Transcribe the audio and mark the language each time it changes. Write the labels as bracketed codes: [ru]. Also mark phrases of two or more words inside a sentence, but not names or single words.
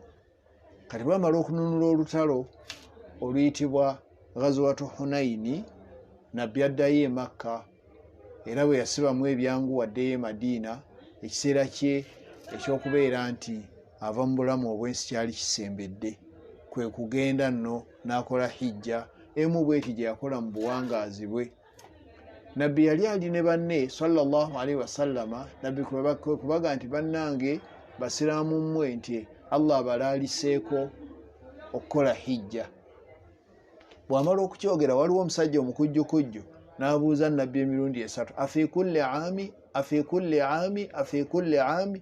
[lg] Kati bamala okununula olutalo oluyitibwa Ghazwatu Hunaini, Nabbi addayo e Makka, era bwe yasibamu ebyangu addeyo e Madiina. Ekiseera kye ekyokubeera nti ava mu bulamu obwensi kyali kisembedde, kwe kugenda nno n'akola hijja emu bweti gye yakola mu buwangaazi bwe. Nabbi yali ali ne banne [ar] صلى الله عليه وسلم. [lg] Nabbi kubaga nti bannange Basiraamu mmwe nti Allah abalaaliseeko okukola hijja. Bw'amala okukyogera waliwo omusajja omukujjukujju n'abuuza Nabbi emirundi esatu, [ar] أفي كل عام.